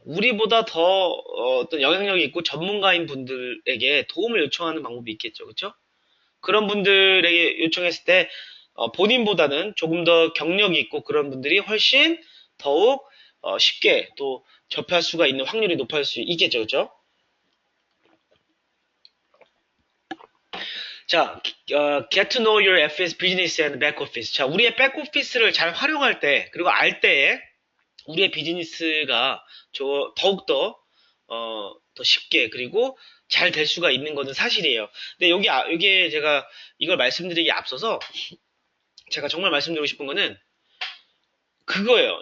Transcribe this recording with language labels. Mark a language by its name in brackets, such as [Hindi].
[Korean] 우리보다 더 어떤 영향력이 있고 전문가인 분들에게 도움을 요청하는 방법이 있겠죠. 그렇죠? 그런 분들에게 요청했을 때 본인보다는 조금 더 경력이 있고 그런 분들이 훨씬 더욱 쉽게 또 접할 수가 있는 확률이 높을 수 있겠죠. 그렇죠? [English] 자, get to know your FS business and back office. [Korean] 자, 우리의 back office를 잘 활용할 때, 그리고 알 때에 우리의 비즈니스가 더욱더, 더 쉽게, 그리고 잘 될 수가 있는 것은 사실이에요. 근데 여기에 제가 이걸 말씀드리기에 앞서서 제가 정말 말씀드리고 싶은 거는 그거예요.